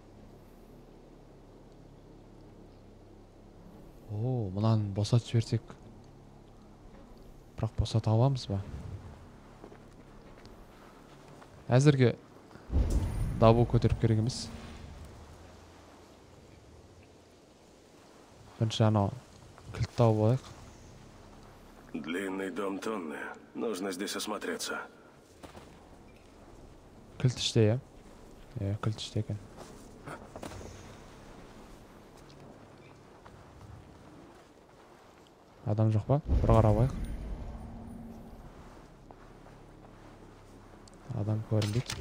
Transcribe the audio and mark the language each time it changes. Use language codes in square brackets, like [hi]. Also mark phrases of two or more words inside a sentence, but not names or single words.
[kk] Мынаны босатып жіберсек. Бірақ босата аламыз ба? Әзірге дабыл көтеріп керек емес. Бірінші анау кілт тауып алайық. [ru] Длинный дом Тонны. Нужно здесь осмотреться. [kk] Кілт іште, иә? Кілт іште екен. Адам жоқ па? Бір қарап алайық. Адам көрінбейді.